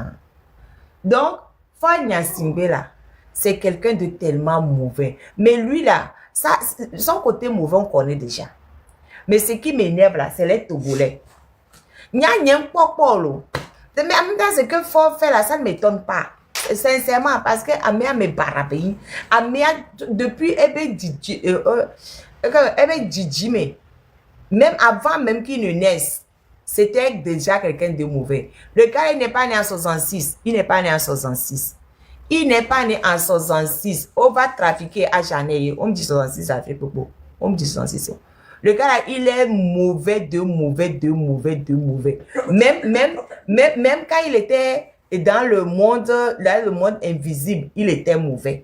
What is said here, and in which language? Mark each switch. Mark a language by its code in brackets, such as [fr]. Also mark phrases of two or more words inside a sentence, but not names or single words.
[fr] Donc, Fonya Singbe, là, c'est quelqu'un de tellement mauvais. Mais lui, là, ça, son côté mauvais, on connaît déjà. Mais ce qui m'énerve, là, c'est les Togolais. [ee] Nya polo. [fr] Mais en même temps, ce que faut faire là, ça ne m'étonne pas. Sincèrement, parce que [ee] Amia me barabéi. [fr] Amia, depuis Ebe Djidji, mais même avant même qu'il ne naisse, c'était déjà quelqu'un de mauvais. Le gars, il n'est pas né en 66. Il n'est pas né en 66. Il n'est pas né en 66. On va trafiquer à Janeiro. On me dit 66, ça fait beaucoup. On me dit 66. Le gars là, il est mauvais de mauvais. Même quand il était dans le monde invisible, il était mauvais.